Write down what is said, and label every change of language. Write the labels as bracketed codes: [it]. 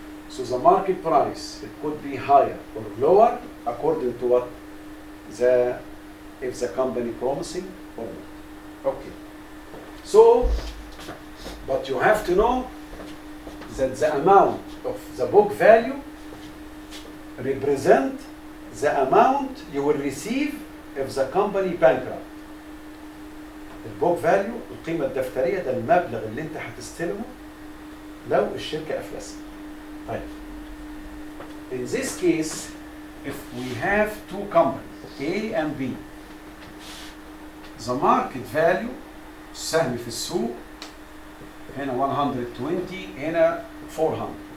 [en] So the market price, it could be higher or lower according to what if the company promising or not. Okay. So, but you have to know that the amount of the book value represent the amount you will receive if the company bankrupt. [ar] البوك فاليو القيمة الدفترية ده المبلغ اللي انت هتستلمه لو الشركة أفلست. طيب. [en] In this case, if we have two companies, A and B, the market value [ar] السهم في السوق هنا 120 هنا 400.